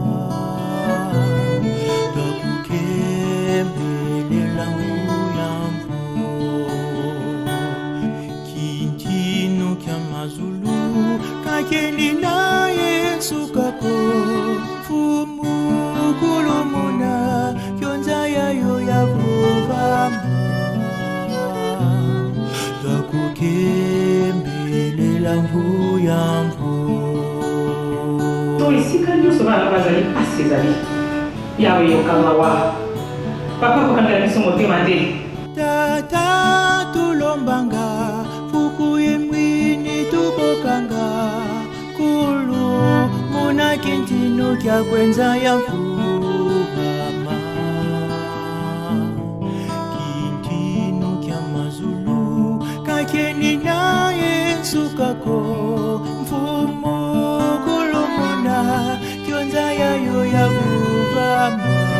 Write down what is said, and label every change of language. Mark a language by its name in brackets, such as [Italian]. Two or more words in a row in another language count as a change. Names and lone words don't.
[Kongo] takukembelela nguyampu kino kya mazulu kakeni na Yesu kako fumu kulumuna kyonza yayo yavuvama takukembelela nguyampu [Lingala] toisika nyonso bana bazali pasi ezali yawe yokamawa papa kokangela biso motema te [Kongo] tata tulombanga fuku yemwini tubokanga kulu muna kintino kya kwenza ya vuvama kintino kya mazulu kakeni na Yesu kako mfumo kulumuna kyonza yayo ya vuvama